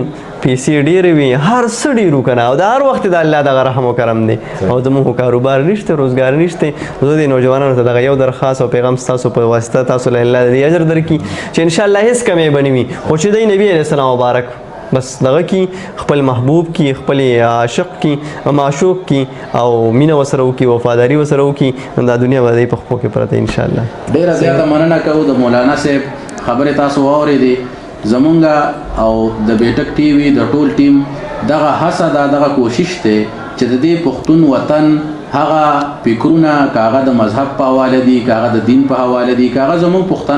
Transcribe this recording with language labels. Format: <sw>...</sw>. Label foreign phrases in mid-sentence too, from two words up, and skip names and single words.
<ps>پیسې ډېرې وي هر څه ډېرو که نه او د هر وخت د الله دغه رحم و کرم دی او زموږ کاروبار نشته روزګار نشته زه د نوجوانانو ته دغه یو درخواست او پیغام ستاسو په واسطه تاسو له الله د اجر درکړي چې</ps> <ar>انشاءالله</ar> <ps>هېڅ کمی به نه وي خو چې دی نبي</ps> <ar>علیه السلام</ar> <ps>مبارک بس دغه کی خپل محبوب کی خپل عاشق کی معشوق کی او مینه وسره وکي وفاداری وسره وکي دا دنیا به په خپل کې پرته</ps> <ar>ان شاء الله.</ar> <ps>ډیره زیاته مننه کوو د مولانا صاحب خبره تاسو واورېدې زمونږ او د بیټک ټي وي د ټول ټیم دغه هڅه ده دغه کوشش دی چې د دې پښتون وطن هغه فکرونه کاغه د مذهب په حواله دي کاغه د دین په حواله دي کاغه زمون پښتنه</ps>